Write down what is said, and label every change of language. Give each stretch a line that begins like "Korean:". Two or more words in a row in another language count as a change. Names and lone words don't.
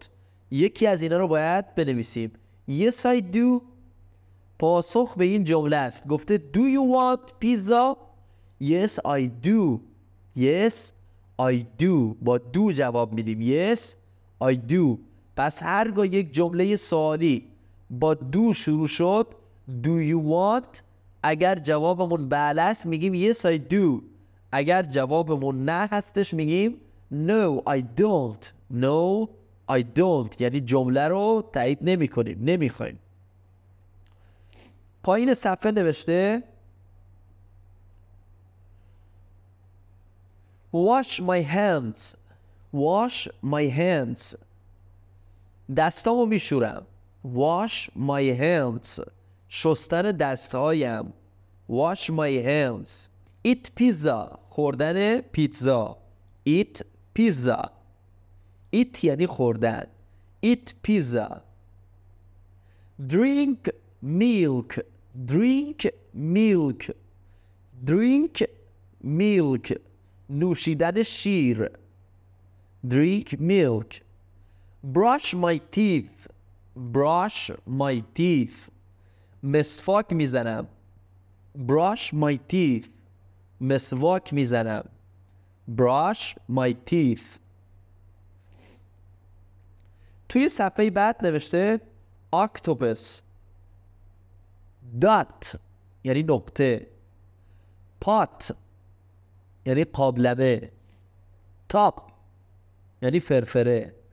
Persian: یکی از اینا رو باید بنویسیم.
English: yes I do
Persian: پاسخ به این جمله است.
English: گفته do you want pizza. yes I do. yes I do با do
Persian: جواب میدیم.
English: Yes I do.
Persian: پس هرگاه یک جمله سوالی با do شروع شد
English: Do you want؟
Persian: اگر جوابمون بله است میگیم
English: Yes I do.
Persian: اگر جوابمون نه هستش میگیم
English: No I don't. No I don't.
Persian: یعنی جمله رو تایید نمی کنیم، نمیخوایم. پایین صفحه نوشته
English: Wash my hands. Wash my hands.
Persian: دستامو میشورم.
English: Wash my hands.
Persian: شستن دستهایم.
English: Wash my hands. Eat pizza.
Persian: خوردن پیتزا.
English: Eat pizza.
Persian: Eat یعنی خوردن.
English: Eat pizza. Drink milk. Drink milk. Drink milk.
Persian: نوشیدن شیر.
English: Drink milk. Brush my teeth. Brush my teeth.
Persian: مسواک میزنم.
English: Brush my teeth.
Persian: مسواک میزنم.
English: Brush my teeth.
Persian: توی صفحه بعد نوشته octopus. dot یعنی نقطه. pot یعنی قابلمه. top یعنی فرفره.